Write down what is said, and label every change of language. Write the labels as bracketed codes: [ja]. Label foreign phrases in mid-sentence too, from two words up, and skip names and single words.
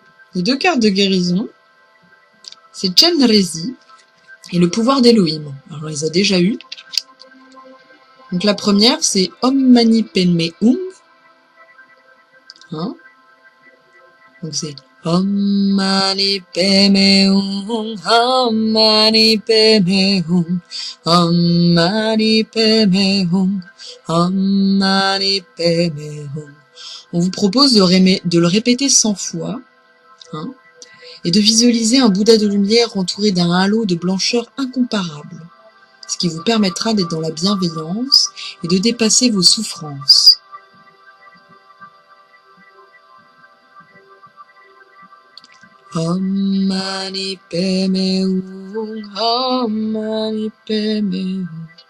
[fr] Les 2 cartes de guérison, c'est Chenrezi et le pouvoir d'Elohim. Alors on les a déjà eues. Donc la première, c'est [sa] ॐ मणि पद्मे हूँ. [fr] Hein, donc c'est [sa] ॐ मणि पद्मे हूँ, ॐ मणि पद्मे हूँ, ॐ मणि पद्मे हूँ, ॐ मणि पद्मे हूँ. [fr] On vous propose de le répéter 100 fois, hein, et de visualiser un Bouddha de lumière entouré d'un halo de blancheur incomparable, ce qui vous permettra d'être dans la bienveillance et de dépasser vos souffrances. [sa] ॐ मणि पद्मे हूँ, ॐ मणि पद्मे हूँ.